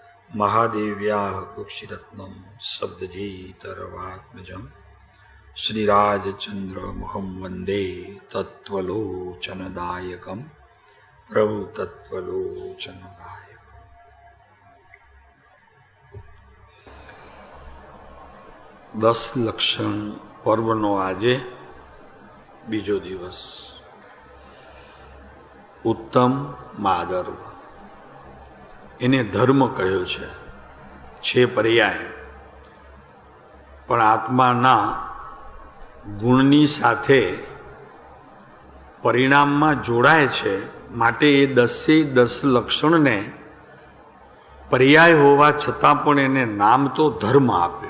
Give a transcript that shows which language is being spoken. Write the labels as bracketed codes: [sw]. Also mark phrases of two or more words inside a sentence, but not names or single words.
[sa] महादेव्याः कुक्षिरत्नं शब्दजीतरवात्मजं श्रीराजचन्द्रमुखं वन्दे तत्त्वलोचनदायकं प्रभु तत्त्वलोचनदायक। [gu] દસ લક્ષણ પર્વનો આજે બીજો દિવસ। [sa] उत्तम माधर्व [gu] એને ધર્મ કહ્યો છે પર્યાય, પણ આત્માના ગુણની સાથે પરિણામમાં જોડાય છે, માટે એ 10 લક્ષણને પર્યાય હોવા છતાં પણ એને નામ તો ધર્મ આપ્યો.